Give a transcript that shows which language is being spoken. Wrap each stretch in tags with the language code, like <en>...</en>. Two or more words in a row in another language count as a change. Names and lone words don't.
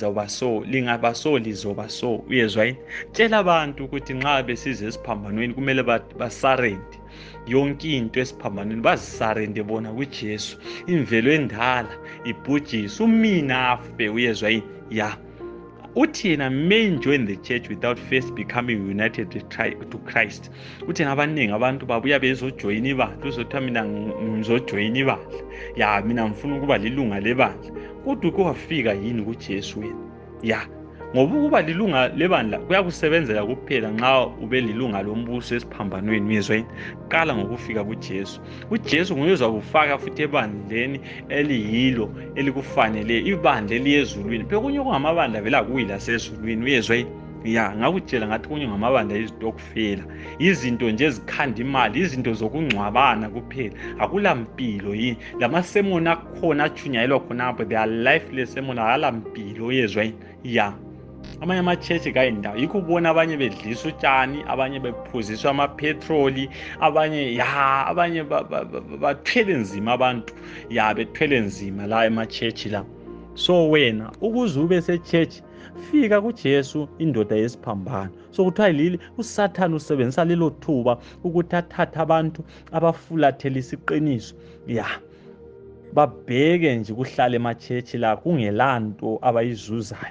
<nd>lizoba so, uyezwa yini, tshela abantu ukuthi nxa besize esiphambanweni kumele basarende yonke into esiphambanweni, bazisarende bona kuJesu, imvelo endala ibhujiswe, umina afe, uyezwa yini, uthi yena</nd> <en>may join the church without first becoming united to Christ.</en> <nd>Uthi abaningi abantu babuya bezojoyina ibandla, uzothiwa mina ngizojoyina ibandla, mina ngifuna ukuba lilunga lebandla, kodwa uke wafika yini kuJesu wena? Ngoba ukuba lilunga lebandla kuyakusebenzela kuphela nxa ube lilunga lombuso esiphambanweni, uyezwa yini, qala ngokufika kuJesu. uJesu nguye ozakufaka futhi ebandleni eliyilo elikufanele, ibandla eliyezulwini, bekunye kungamabandla vela kuyila sezulwini, uyezwa yini, ngakutshela ngathi kunye ngamabandla izitokufela, izinto nje ezikhanda imali, izinto zokungcwabana kuphela, akula mpilo yini, lamasemoni akhona achunyayelwa khonapho,</nd> <en>they are lifeless</en> <nd>semoni, akala mpilo, uyezwa yini, amanye amachechi kayindawo, yikho ubona abanye bedlisa utshani, abanye bephuziswa amapetroli, abanye bathwele nzima abantu, bethwele nzima la emachechi la. So wena ukuze ube sechechi, fika kuJesu, indoda yesiphambano. So kuthiwa lili uSathane usebenzisa lelo thuba ukuthi athathe abantu abafulathela isiqiniso, babheke nje kuhlala emachechi la kungelanto abayizuzayo.</nd>